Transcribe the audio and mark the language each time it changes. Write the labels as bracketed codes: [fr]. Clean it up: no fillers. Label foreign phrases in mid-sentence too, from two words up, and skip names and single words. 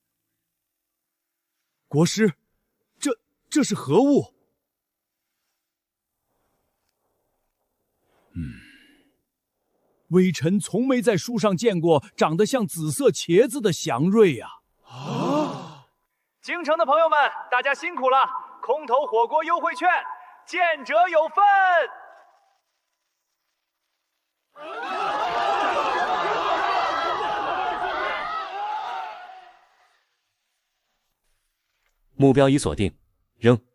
[zh] 国師，這是何物？微臣從沒在書上見過長得像紫色茄子的祥瑞呀！京城的朋友们，大家辛苦了！空投火锅优惠券，见者有份。目標已鎖定，扔。